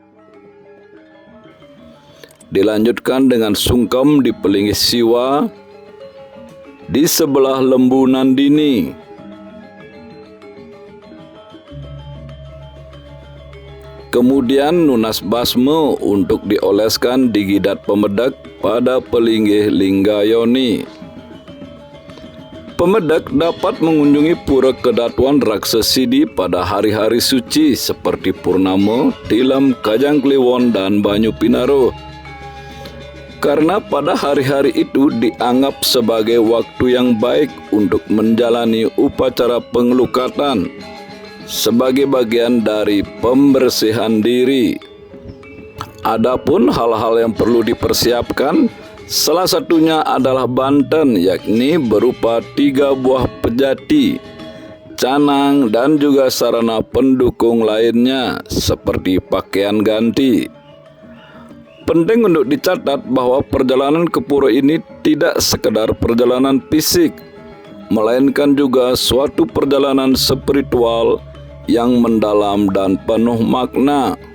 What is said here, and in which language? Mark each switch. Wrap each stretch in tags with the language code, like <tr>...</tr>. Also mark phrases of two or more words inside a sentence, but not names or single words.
<id>Dilanjutkan dengan sungkem di pelinggih Siwa, di sebelah Lembu Nandini. Kemudian nunas basme untuk dioleskan di gidat pemedak pada pelinggih Linggayoni. Pemedak dapat mengunjungi Pura Kedatuan Raksasidi pada hari-hari suci seperti Purnama, Tilam, Kajang Kliwon, dan Banyu Pinaro. Karena pada hari-hari itu dianggap sebagai waktu yang baik untuk menjalani upacara pengelukatan sebagai bagian dari pembersihan diri. Adapun hal-hal yang perlu dipersiapkan, salah satunya adalah banten, yakni berupa 3 buah pejati, canang, dan juga sarana pendukung lainnya seperti pakaian ganti. Penting untuk dicatat bahwa perjalanan ke pura ini tidak sekedar perjalanan fisik, melainkan juga suatu perjalanan spiritual yang mendalam dan penuh makna.</id>